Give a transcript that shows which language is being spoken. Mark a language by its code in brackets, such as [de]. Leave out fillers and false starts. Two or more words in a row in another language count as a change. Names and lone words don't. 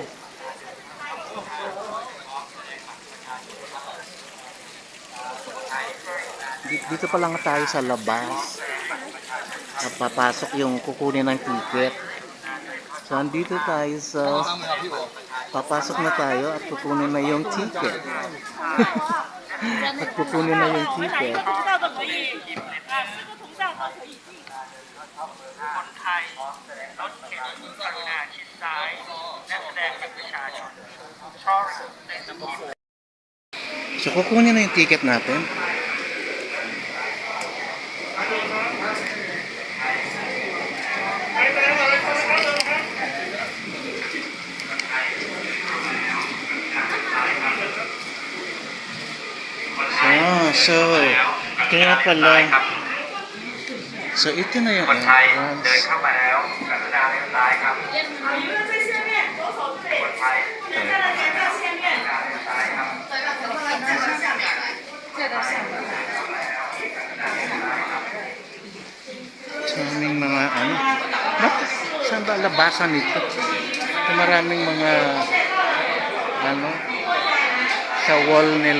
[tl] Dito pa lang tayo sa labas. Papasok yung kukunin ng ticket. So, andito tayo sa... Papasok na tayo at kukunin na yung ticket. At kukunin na yung ticket. [th] คนไทยรถเข็นกรุณาชิดซ้ายและแสดงบัตรประชาชนช่องในสมุด [tl] So, kukunin na yung ticket natin. So, kaya pala. So, ito na yung [th] คนไทยเดิน [tl] entrance. [th] เข้ามาแล้วกรุณาเลี้ยวซ้ายครับคนไทยเดินเข้ามาแล้วกรุณาเลี้ยวซ้ายครับ [tl] Sa aming mga ano. Bakit? Saan ba labasan nito? Ito maraming mga ano sa wall nila.